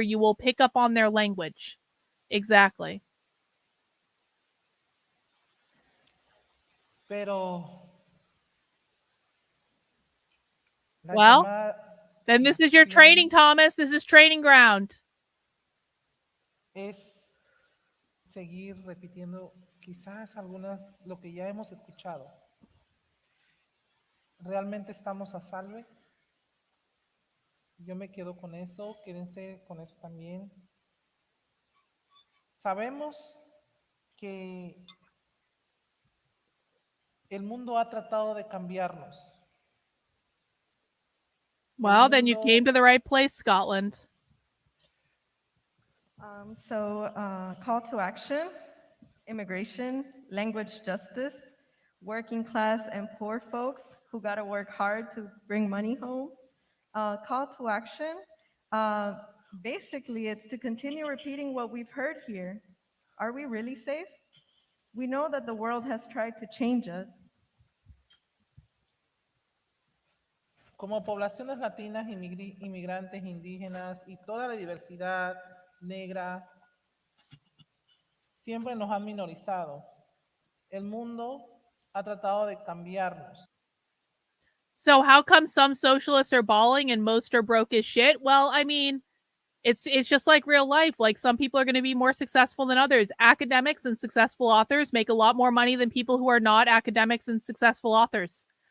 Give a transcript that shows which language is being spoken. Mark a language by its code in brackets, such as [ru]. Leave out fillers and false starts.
[en] You will pick up on their language. Exactly. [es] Pero [en] well, then this is your training, Thomas. This is training ground. [es] Es seguir repitiendo quizás algunas lo que ya hemos escuchado. ¿Realmente estamos a salve? Yo me quedo con eso, quédense con eso también. Sabemos que el mundo ha tratado de cambiarnos. [en] Well, then you came to the right place, Scotland. Call to action, immigration, language justice, working class and poor folks who got to work hard to bring money home. Call to action, Basically, it's to continue repeating what we've heard here. Are we really safe? We know that the world has tried to change us. [es] Como poblaciones latinas, inmigrantes, indígenas y toda la diversidad negra, siempre nos han minorizado. El mundo ha tratado de cambiarnos. [en] So how come some socialists are bawling and most are broke as shit? Well, I mean, it's just like real life. Like some people are going to be more successful than others. Academics and successful authors make a lot more money than people who are not academics and successful authors.